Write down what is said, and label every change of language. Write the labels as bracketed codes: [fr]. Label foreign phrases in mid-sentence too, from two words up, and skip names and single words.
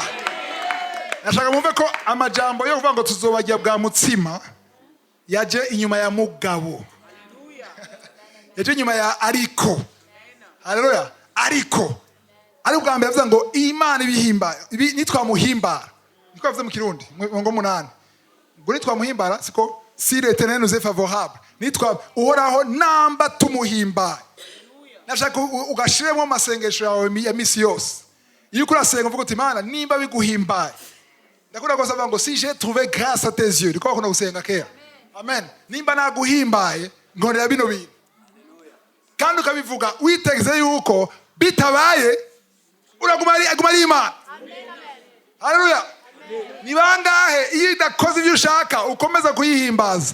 [rn] Nashaka mumve ko amajambo yo kuvuga ngo tuzobarya bwa mutsima yaje inyuma ya mugabo. Yaje inyuma ya ariko. Haleluya. Ariko ari ubwa mbere avuga ngo Imana ibihimbaye nitwamuhimbara. Niko yavuze mu Kirundi ngo 8. Ngo nitwamuhimbara siko [fr] si l'Éternel nous est favorable. [rn] Uhoraho namba tumuhimbaye. Nashaka ugashiremo amasengesho yawe ya misi yose. Iyo urasenga uvuga uti Imana nimba biguhimbaye. Ndakunda ko sava ngo [fr] si j'ai trouvé grâce à tes yeux. [rn] Ndiko bakunda gusenga kera. Amen. Nimba naguhimbaye nkorera bino bintu. Kandi ukabivuga witegeze yuko bitabaye uraguma ari Imana. Haleluya. Ni bangahe iyo idakoze ibyo ushaka ukomeza kuyihimbaza?